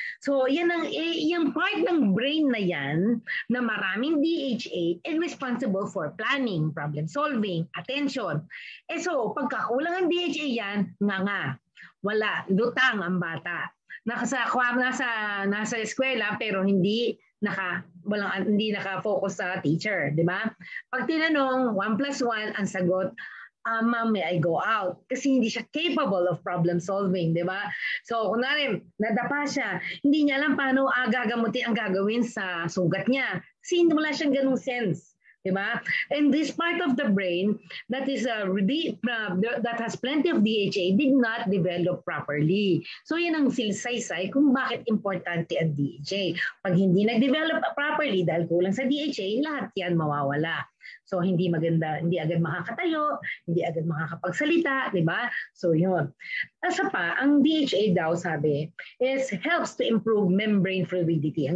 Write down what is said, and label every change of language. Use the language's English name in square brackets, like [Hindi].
[English] So, yan ang, yung part ng brain na yan, na maraming DHA, is responsible for planning, problem solving, attention. [Filipino] So, pagkakulang ang DHA yan, nga, wala, lutang ang bata. Nasa eskwela, pero hindi naka-focus sa teacher, di ba? Pag tinanong, 1+1, ang sagot, Ma'am, [English] may I go out? [Filipino] Kasi hindi siya [English] capable of problem solving, [Filipino] di ba? So, kunwari, nadapa siya, hindi niya alam paano gagamutin ang gagawin sa sugat niya. Kasi wala siyang ganung sense. Diba? [English] And this part of the brain that is that has plenty of DHA did not develop properly. [Filipino] So yan ang silsaysay kung bakit importante ang DHA. Pag hindi nag-develop properly dahil kulang sa DHA, lahat yan mawawala. So hindi maganda, hindi agad makakatayo, hindi agad makakapagsalita, di ba? So yun. Asa pa, ang DHA daw sabi [English] helps to improve membrane fluidity.